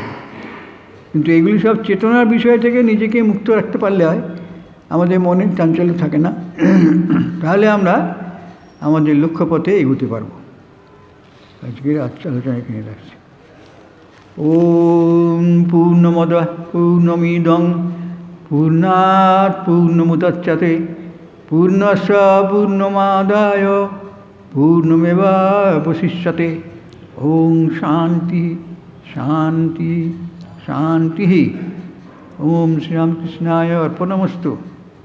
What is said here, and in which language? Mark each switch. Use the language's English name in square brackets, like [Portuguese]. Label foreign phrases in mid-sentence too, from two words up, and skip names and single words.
[Bangla] কিন্তু এগুলি সব চেতনার বিষয় থেকে নিজেকে মুক্ত রাখতে পারলে হয়, আমাদের মনে চাঞ্চল্য থাকে না, তাহলে আমরা আমাদের লক্ষ্যপথে এগোতে পারব। আজকের আলোচনা এখানে রাখছি। [Sanskrit] ওম পূর্ণমদঃ পূর্ণমিদং পূর্ণাৎ পূর্ণমুদচ্যতে पूर्णस्य पूर्णमादाय पूर्णमेवावशिष्यते। ओम शांति शांति शांति। ओम श्री रामकृष्णाय अर्पणमस्तु।